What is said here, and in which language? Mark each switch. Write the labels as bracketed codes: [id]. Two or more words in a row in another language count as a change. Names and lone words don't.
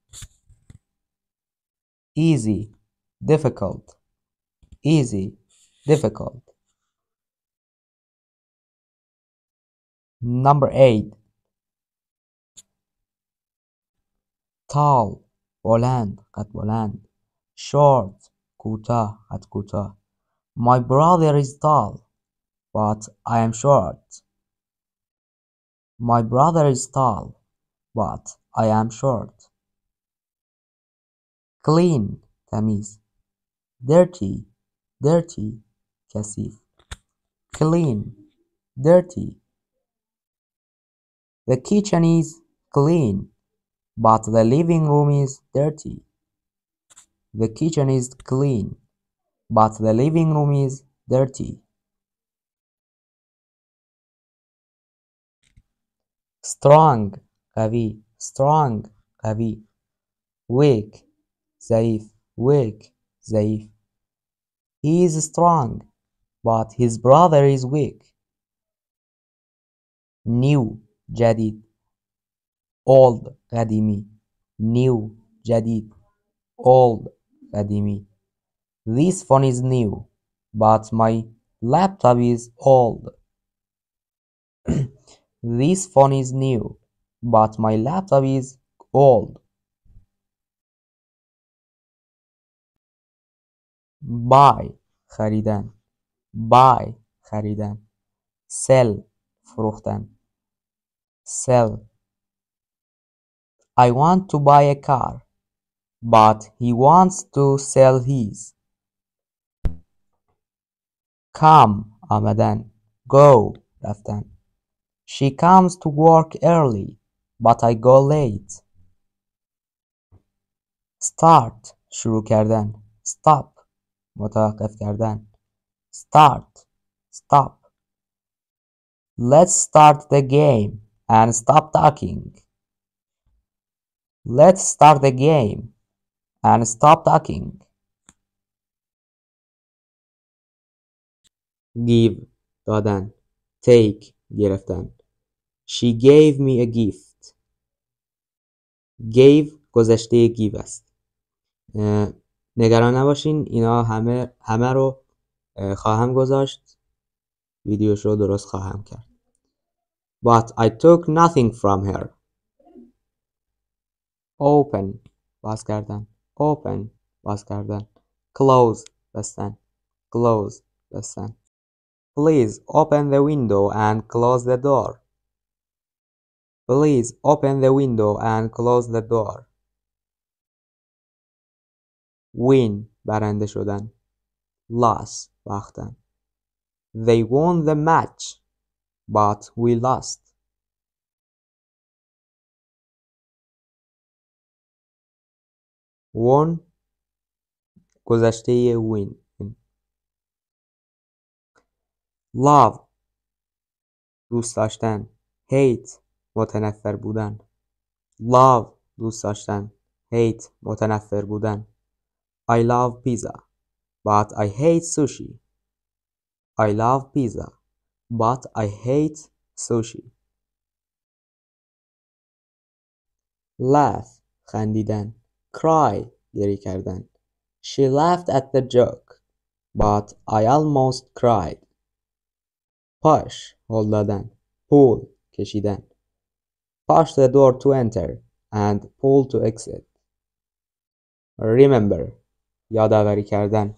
[en] easy difficult easy difficult. Number 8 tall [fa] بلند قد بلند، short کوتاه قد کوتاه. [en] My brother is tall but I am short. My brother is tall but I am short. clean تمیز، dirty dirty کثیف. clean dirty. The kitchen is clean but the living room is dirty. The kitchen is clean but the living room is dirty. strong قوی، strong قوی. weak ضعیف، weak ضعیف. He is strong but his brother is weak. new جدید، old قدیمی. new جدید، old قدیمی. This phone is new but my laptop is old. This phone is new but my laptop is old. buy خریدن، buy خریدن. sell فروختن، sell. I want to buy a car but he wants to sell his. come آمدن، go رفتن. She comes to work early but I go late. [fa] start شروع کردن. stop متوقف کردن. [en] start stop. Let's start the game and stop talking. Let's start the game and stop talking. give دادن. take گرفتن. She gave me a gift. [fa] gave گذشته give است. نگران نباشین، اینا همه رو خواهم گذاشت، ویدیوش رو درست خواهم کرد. [en] But I took nothing from her. [fa] open باز کردن. open باز کردن. close بستن. close بستن. [en] Please open the window and close the door. Please open the window and close the door. [fa] win برنده شدن. loss باختن. [en] They won the match but we lost. won گذشته win. [fa] love دوست داشتن. hate متنفر بودن. love دوست داشتن. hate متنفر بودن. [en] I love pizza but I hate sushi. I love pizza but I hate sushi. laugh خندیدن. [fa] cry گریه کردن. [en] She laughed at the joke but I almost cried. [fa] push هل دادن. pull کشیدن. [en] push the door to enter and pull to exit. [fa] remember یادآوری کردن.